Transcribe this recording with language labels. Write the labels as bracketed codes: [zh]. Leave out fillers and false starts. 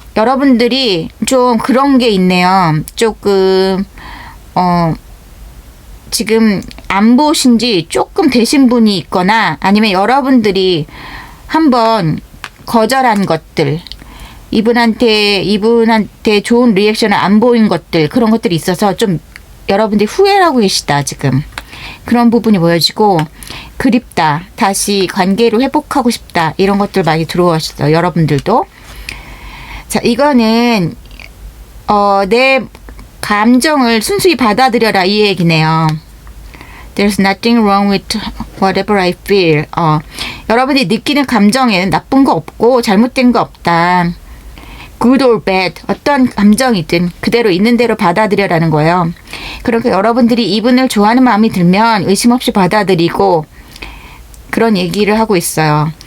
[ko] 여러분들이 좀 그런 게 있네요. 조금 지금 안 보신 지 조금 되신 분이 있거나 아니면 여러분들이 한번 거절한 것들, 이분한테 좋은 리액션을 안 보인 것들, 그런 것들이 있어서 좀 여러분들이 후회를 하고 계시다 지금. 그런 부분이 보여지고 그립다, 다시 관계를 회복하고 싶다, 이런 것들 많이 들어오셨어요. 여러분들도. 자, 이거는 내 감정을 순수히 받아들여라 이 얘기네요. [en] There's nothing wrong with whatever I feel. [ko] 여러분이 느끼는 감정에는 나쁜 거 없고 잘못된 거 없다. [en] Good or bad. [ko] 어떤 감정이든 그대로 있는 대로 받아들여라는 거예요. 그러니까 여러분들이 이분을 좋아하는 마음이 들면 의심 없이 받아들이고 그런 얘기를 하고 있어요.